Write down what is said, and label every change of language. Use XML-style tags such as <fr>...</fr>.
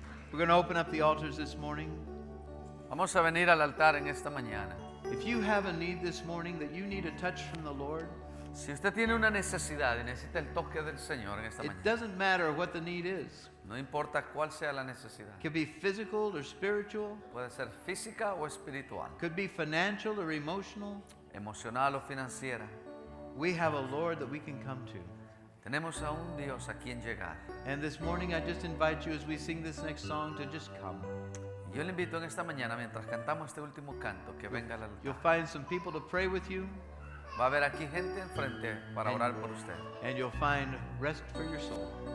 <en>We're going to open up the altars this morning.</en> <es>Vamos a venir al altar en esta mañana.</es> <en>If you have a need this morning that you need a touch from the Lord,</en> <es>Si usted tiene una necesidad y necesita el toque del Señor en esta</es> <en>It</en> <es>mañana,</es> <en>doesn't matter what the need is.</en> <es>no importa cuál sea la necesidad,</es> <en>It could be physical or spiritual.</en> <es>puede ser física o espiritual,</es> <en>Could be financial or emotional.</en> <es>emocional o financiera,</es> <en>We have a Lord that we can come to.</en> <es>tenemos a un Dios a quien llegar.</es> <en>And this morning I just invite you as we sing this next song to just come.</en> <es>Yo le invito en esta mañana, mientras cantamos este último canto, que venga al</es> <en>You'll</en> <es>altar.</es> <en>find some people to pray with you,</en> <es>Va a haber aquí gente enfrente para orar por usted.</es> <en>and you'll find rest for your soul.</en>